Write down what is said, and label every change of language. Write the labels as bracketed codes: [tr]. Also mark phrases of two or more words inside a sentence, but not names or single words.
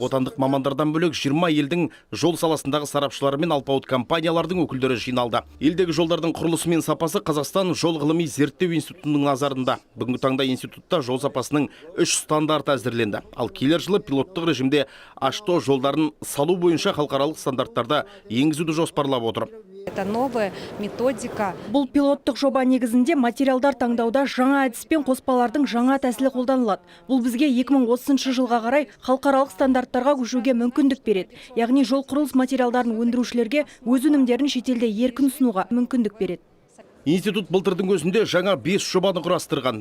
[kk] Отандық мамандардан бөлек 20 елдің жол саласындағы сарапшылары мен алпауыт компаниялардың өкілдері жиналды. Елдегі жолдардың құрылысы мен сапасы Қазақстан жол ғылыми зерттеу институтының назарында. Бүгінгі таңда институтта жол сапасының 3 стандарты әзірленді. Ал келер жылы пилоттық режимде H2 жолдарын салу бойынша халықаралық стандарттарды енгізуді жоспарлап отыр. [ru] Это новая методика. [kk] Бұл пилоттық жоба негізінде материалдар таңдауда жаңа әдіспен қоспалардың жаңа тәсілі қолданылады. Бұл бізге 2030 жылға қарай халықаралық стандарттарға көшуге мүмкіндік береді. Яғни жол құрылыс материалдарын өндірушілерге өз өнімдерін шетелде еркін ұсынуға мүмкіндік береді. Институт былтырдың өзінде жаңа 5 жобаны құрастырған.